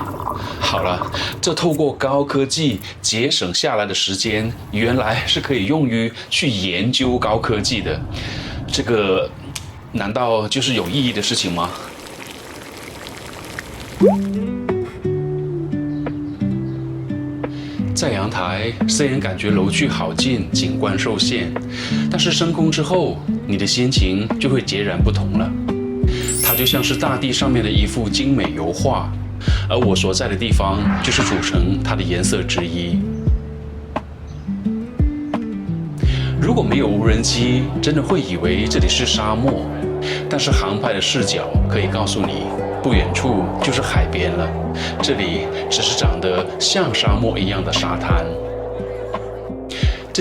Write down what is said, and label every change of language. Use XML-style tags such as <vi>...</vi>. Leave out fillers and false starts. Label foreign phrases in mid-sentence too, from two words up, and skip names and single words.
<zh>好了，這透過高科技節省下來的時間，原來是可以用於去研究高科技的。這個，難道就是有意義的事情嗎？在陽台，雖然感覺樓距好近，景觀受限，但是升空之後，你的心情就會截然不同了。它就像是大地上面的一幅精美油畫，而我所在的地方就是組成它的顏色之一。如果沒有無人機，真的會以為這裡是沙漠，但是航拍的視角可以告訴你，不遠處就是海邊了，這裡只是長得像沙漠一樣的沙灘。</zh>